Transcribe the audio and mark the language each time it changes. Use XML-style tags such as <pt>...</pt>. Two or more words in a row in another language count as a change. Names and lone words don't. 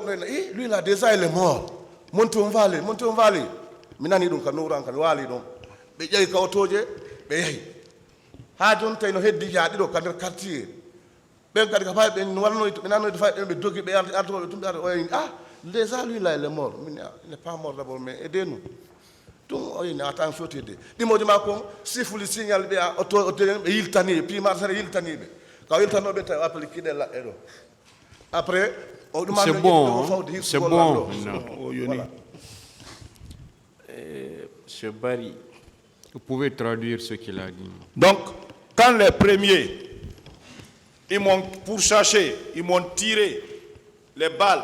<fr>Lui là déjà il est mort. Montez on va aller.</fr> <ff>ɓe ƴeewi kawtoje ɓe yehi ha joni tawi no heddi jaaɗiɗo ka nder quartier ɓen kadi ka fayi ɓe wannoyto ɓe nannoyto fayi ɓen ɓe dogi ɓe artoɓe tumɓe arde oyini</ff> <fr>déjà lui là il est mort il n'est pas mort d'abord mais aidez-nous</fr> <ff>ɗum oyini atan fewtide ɗimoji ma kon sifuli signal ɓe auto ɓe yiltani puis marsare yiltaniɓe ka yiltanoɓe tawi appeli kiɗe laɗɗe ɗo après</ff> <fr>c'est bon c'est bon voilà. Monsieur Barry, vous pouvez traduire ce qu'il a dit. Donc, quand les premiers, ils m'ont pourchassé, ils m'ont tiré les balles.</fr>